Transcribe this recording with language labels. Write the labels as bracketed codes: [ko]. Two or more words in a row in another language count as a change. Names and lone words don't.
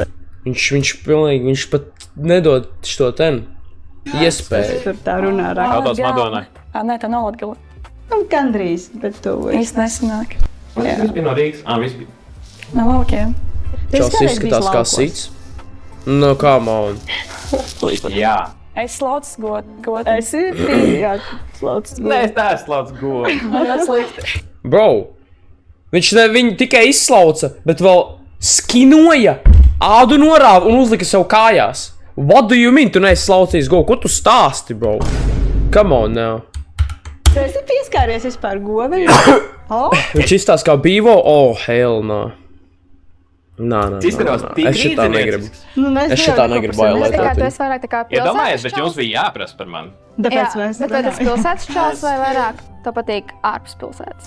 [lv] Viņš pilnīgi, viņš pat nedod šo ten iespēju. Tur tā runā rāk. Jautās Madonai. Nē, tā nav Latgala. Nu, gandrīz, bet tu... Īsti nesanāk. Viss bija no Rīgas. Viss bija. Nav ok. Čels izskatās kā sits. Nu, [en] come on. [lv] Jā. Es slaucas godu. Es jā, slaucas Nē, es neesmu slaucas godu. Tas slikti. Bro, viņu tikai izslauca, bet vēl skinoja, ādu norāva un uzlika sev kājās. [en] What do you mean, [lv] tu neesi slaucījis govu? Ko tu stāsti, bro? [en] Come on now. [lv] Tu esi pieskāries vispār govei? Viņš izstāsta kā bīvo? [en] Oh, hell no. [lv] Nā. Es šitā negribu. Es šitā negribu bailēt. Tā kā tu esi vairāk tā kā pilsētas Iedomājies, bet jums bija jāprasa par mani. Tāpēc mēs bet vai tas pilsētas čels vai vairāk tev patīk ārpus pilsētas?